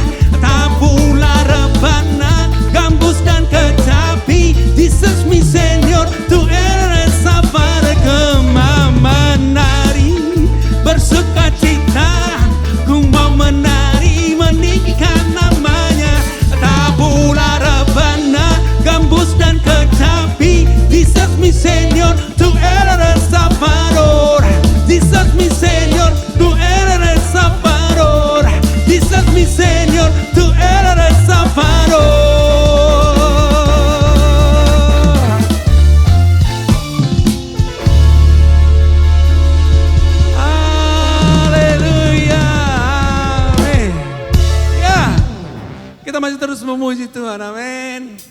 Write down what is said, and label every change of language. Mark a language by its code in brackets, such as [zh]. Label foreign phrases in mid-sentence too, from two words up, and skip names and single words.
[id] Tabula rebana, gambus dan kecapi, [es] Jesus mi Señor, tu eres Salvador. [id] Ku mau menari, bersukacita, ku mau menari, meninggikan namanya. Tabula rebana, gambus dan kecapi, [es] Jesus mi Señor, tu eres Salvador. Jesus mi Señor, tu eres Salvador. Jesus mi Señor, tu eres Salvador. [id] Kita masih terus memuji Tuhan, amin.